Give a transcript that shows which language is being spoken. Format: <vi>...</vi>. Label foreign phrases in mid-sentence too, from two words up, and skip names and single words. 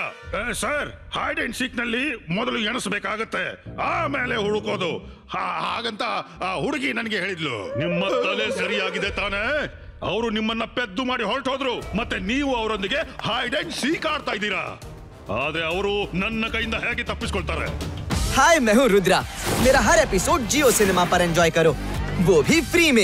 <kn>ಸರ್,</kn> <en>hide and seek</en> <kn>ನಲ್ಲಿ ಮೊದಲು ಎಣಿಸ್ಬೇಕಾಗತ್ತೆ, ಆಮೇಲೆ ಹುಡುಕೋದು. ಹಾಗಂತ ಆ ಹುಡುಗಿ ನನಗೆ ಹೇಳಿದ್ಲು. ನಿಮ್ಮ ತಲೆ ಸರಿಯಾಗಿದೆ ತಾನೇ? ಅವರು ನಿಮ್ಮನ್ನ ಪೆದ್ದು ಮಾಡಿ ಹೊರಟೋದ್ರು, ಮತ್ತೆ ನೀವು ಅವರೊಂದಿಗೆ</kn> <en>hide and seek</en> <kn>ಆಡ್ತಾ ಇದ್ದೀರಾ. ಆದ್ರೆ ಅವರು ನನ್ನ ಕೈಯಿಂದ ಹೇಗೆ ತಪ್ಪಿಸ್ಕೊಳ್ತಾರೆ?</kn> <hi>हाय, मैं हूँ रुद्रा। मेरा हर एपिसोड जियो सिनेमा पर एंजॉय करो, वो भी फ्री में।</hi>